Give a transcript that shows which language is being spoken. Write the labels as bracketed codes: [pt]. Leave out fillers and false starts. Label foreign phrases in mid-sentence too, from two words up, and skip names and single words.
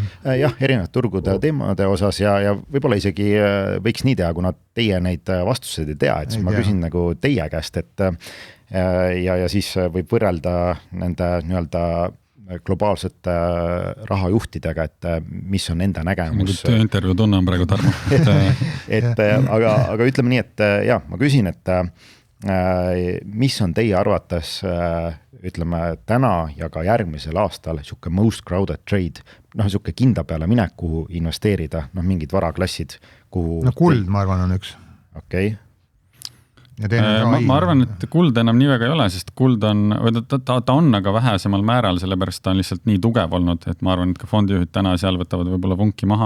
[et] Jah, erinevate turgude ja teemade osas ja võib-olla isegi võiks nii teha, kuna teie neid vastuseid ei tea, et siis ma küsin nagu teie käest, et ja siis võib võrrelda nende nii-öelda globaalsete rahajuhtidega, et mis on enda nägemus. Intervjuu tunne on praegu Tarmo. aga ütleme nii, et jah, ma küsin, et mis on teie arvates, ütleme täna ja ka järgmisel aastal siuke [en] most crowded trade, [et] siuke kinda peale minek, kuhu investeerida, mingid varaklassid, kuhu... kuld, ma arvan, on üks. Okei. Ma arvan, et kuld enam nii väga ei ole, sest kuld on, ta on aga vähesemal määral, sellepärast ta on lihtsalt nii tugev olnud, et ma arvan, et ka fondijuhid täna seal võtavad võib-olla vunki maha.